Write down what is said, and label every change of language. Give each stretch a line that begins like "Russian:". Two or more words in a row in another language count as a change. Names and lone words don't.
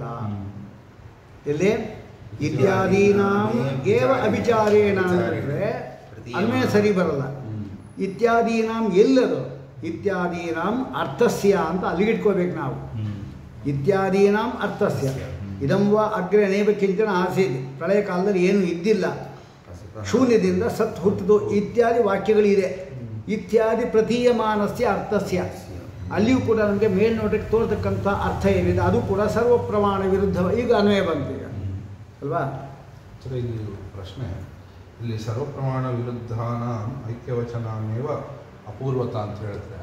Kannada: ಎಲ್ಲೇ
Sanskrit: ಇತ್ಯಾದೀನಾಂ ಏವ ಅವಿಚಾರೇಣ
Kannada: ಅಂದರೆ ಅನ್ವಯ ಸರಿ ಬರಲ್ಲ. ಇತ್ಯಾದೀನಾಂ ಎಲ್ಲದು
Sanskrit: ಇತ್ಯಾದೀನಾಂ ಅರ್ಥಸ್ಯ
Kannada: ಅಂತ ಅಲ್ಲಿಗಿಟ್ಕೋಬೇಕು ನಾವು.
Sanskrit: ಇತ್ಯಾದೀನಾಂ ಅರ್ಥಸ್ಯ ಇದಂ ವಾ ಅಗ್ರೆ ಅನೇಕ ಕಿಂಚನ ಆಸೀತ್.
Kannada: ಪ್ರಳಯ ಕಾಲದಲ್ಲಿ ಏನು ಇದ್ದಿಲ್ಲ, ಶೂನ್ಯದಿಂದ ಸತ್ ಹುಟ್ಟಿದು ಇತ್ಯಾದಿ ವಾಕ್ಯಗಳಿದೆ.
Sanskrit: ಇತ್ಯಾದಿ ಪ್ರತೀಯಮಾನಸ್ಯ ಅರ್ಥಸ್ಯ
Kannada: ಅಲ್ಲಿಯೂ ಕೂಡ ನಮಗೆ ಮೇಲ್ನೋಟಕ್ಕೆ ತೋರ್ತಕ್ಕಂಥ ಅರ್ಥ ಏನಿದೆ ಅದು ಕೂಡ ಸರ್ವ ಪ್ರಮಾಣ ವಿರುದ್ಧ ಈಗ ಅನ್ವಯ ಬಂತು ಈಗ ಅಲ್ವಾ? ಇಲ್ಲಿ ಪ್ರಶ್ನೆ, ಇಲ್ಲಿ
Sanskrit: ಸರ್ವಪ್ರಮಾಣ ವಿರುದ್ಧಾನ ಐಕ್ಯವಚನಾಮೇವ ಅಪೂರ್ವತ
Kannada: ಅಂತ ಹೇಳಿದ್ರೆ